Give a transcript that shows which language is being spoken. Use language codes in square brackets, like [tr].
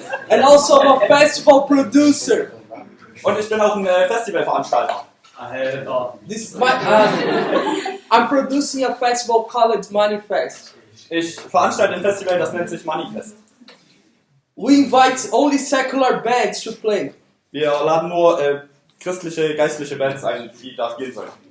[en] And also, I'm a festival producer. [de] Und ich bin auch ein Festivalveranstalter. [en] This is my, I'm producing a festival called Manifest. [de] Ich veranstalte ein Festival, das nennt sich Manifest. [en] We invite only secular bands to play. [de] Wir laden nur christliche, geistliche Bands ein, die da spielen sollen.